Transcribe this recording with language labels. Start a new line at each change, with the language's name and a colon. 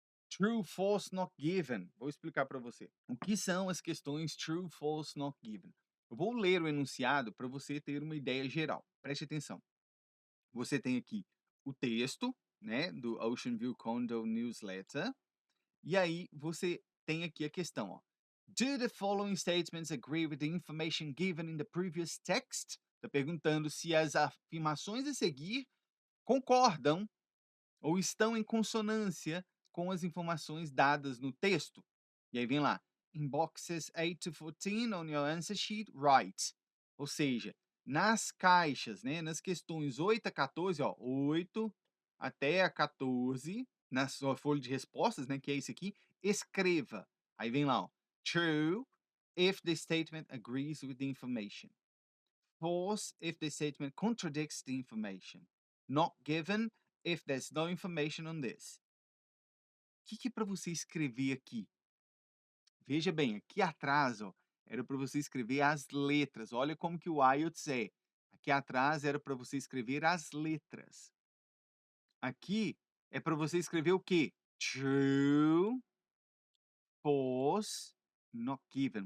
English: True, false, not given.
Portuguese: Vou explicar para você. O que são as questões true, false, not given? Eu vou ler o enunciado para você ter uma ideia geral. Preste atenção. Você tem aqui o texto, né, do Ocean View Condo Newsletter, e aí você tem aqui a questão, ó.
English: Do the following statements agree with the information given in the previous text?
Portuguese: Está perguntando se as afirmações a seguir concordam ou estão em consonância com as informações dadas no texto. E aí vem lá.
English: in boxes 8 to 14 on your answer sheet, write.
Portuguese: Ou seja, nas caixas, né, nas questões 8 a 14, ó, 8 até a 14, na sua folha de respostas, né, que é isso aqui, escreva. Aí vem lá, ó,
English: true if the statement agrees with the information. False if the statement contradicts the information. Not given if there's no information on this.
Portuguese: O que, que é para você escrever aqui? Veja bem, aqui atrás, ó, era para você escrever as letras. Olha como que o IELTS é. Aqui atrás era para você escrever as letras. Aqui é para você escrever o quê?
English: True, false, not given.